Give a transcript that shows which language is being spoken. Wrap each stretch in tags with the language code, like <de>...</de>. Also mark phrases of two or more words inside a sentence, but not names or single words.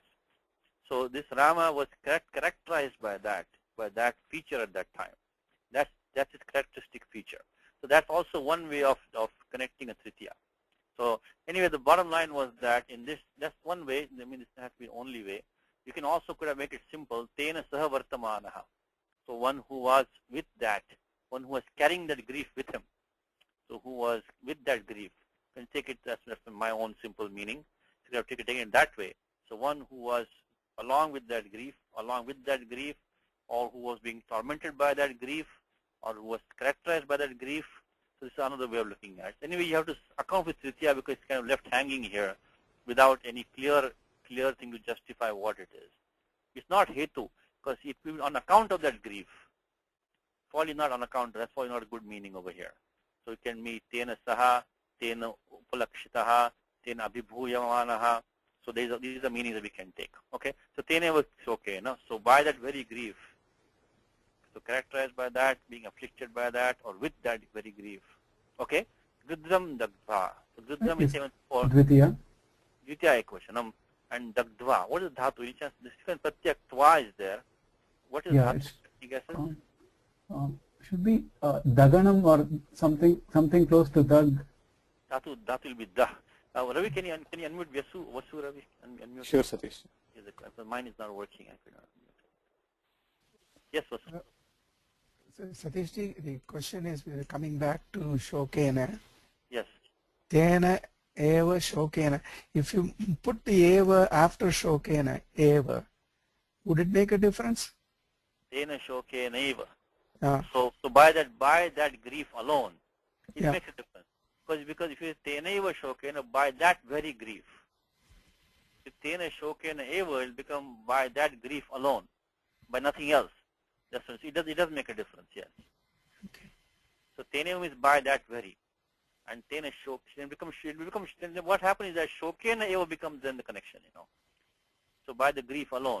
<en>So this Rama was characterized by that feature at that time. That's his characteristic feature. So that's also one way of connecting a tritiya. So anyway, the bottom line was that that's one way. I mean, this has to be the only way. You can also could have made it simple.</en> <sa>Tena saha vartamanaha.</sa> <en>So one who was with that, one who was carrying that grief with him. So who was with that grief. You can take it as my own simple meaning. So you have taken it that way. So one who was along with that grief, or who was being tormented by that grief, or who was characterized by that grief. So this is another way of looking at it. Anyway, you have to account with tritiya because it's kind of left hanging here without any clear thing to justify what it is. It's not hetu because it will be on account of that grief. Probably not on account. That's probably not a good meaning over here. So it can be</en> <sa>tena saha, tena upalakshitaha, tena abhibhuyamanaha.</sa> <en>So these are the meanings that we can take. Okay. So tena was okay. No? So by that very grief. So characterized by that, being afflicted by that, or with that very grief. Okay.</en> <sa>Gridham dagdva.</sa> <en>So gridham is 7.4. Dvitiya. Dvitiya equation. And dagdva. What is dhatu? This different pratyek tva is there. What is dhatu? You guess it? Should be daganam or something close to dag. Dhatu will be dah. Ravi, can you unmute Vasu Ravi? Unmute. Sure, Satish. Mine is not working. I could not unmute. Yes, Vasu. Satish ji, the question is coming back to shokena. Yes.</en> <sa>Tena eva shokena.</sa> <en>If you put the eva after shokena, eva, would it make a difference?</en> <sa>Tena shokena eva.</sa> <en>Yeah. So by that grief alone, it Yeah. makes a difference. Because if you say</en> <sa>tena eva shokena,</sa> <en>by that very grief.</en> <sa>If tena shokena eva,</sa> <en>it will become by that grief alone, by nothing else. That's what it does make a difference, yes. Okay. So tena is by that very. And</en> <sa>tena shokena</sa> <en>becomes then what happens is that</en> <sa>shokena eva</sa> <en>becomes then the connection, So by the grief alone.</en>